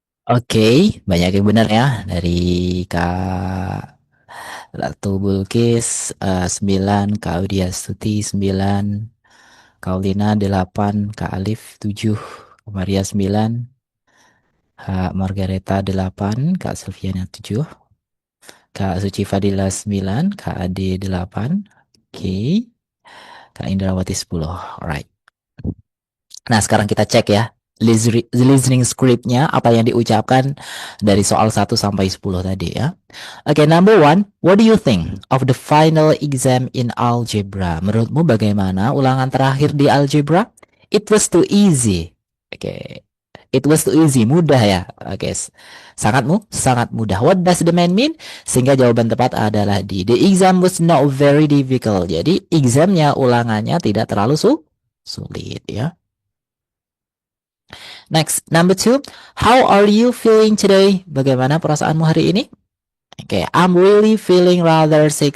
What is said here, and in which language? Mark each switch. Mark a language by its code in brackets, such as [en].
[id] Oke, banyak yang benar ya dari Kak Ratu Bulkis 9, Kak Audia Stuti 9, Kaulina 8, Kak Alif 7, Kak Maria 9, Kak Margareta 8, Kak Silviana 7, Kak Suci Fadila 9, Kak Ade 8, oke, Kak Indrawati 10, [en] alright. [id] Nah sekarang kita cek ya listening scriptnya apa yang diucapkan dari soal 1 sampai 10 tadi ya. [en] Oke, number 1, what do you think of the final exam in algebra? [id] Menurutmu bagaimana ulangan terakhir di algebra? [en] It was too easy. [id] Oke, [en] It was too easy, [id] mudah ya. Oke, sangat mudah. [en] What does the man mean? [id] Sehingga jawaban tepat adalah D. [en] The exam was not very difficult. [id] Jadi examnya, ulangannya tidak terlalu sulit ya. [en] Next, number 2. How are you feeling today? [id] Bagaimana perasaanmu hari ini? [en] Oke, I'm really feeling rather sick.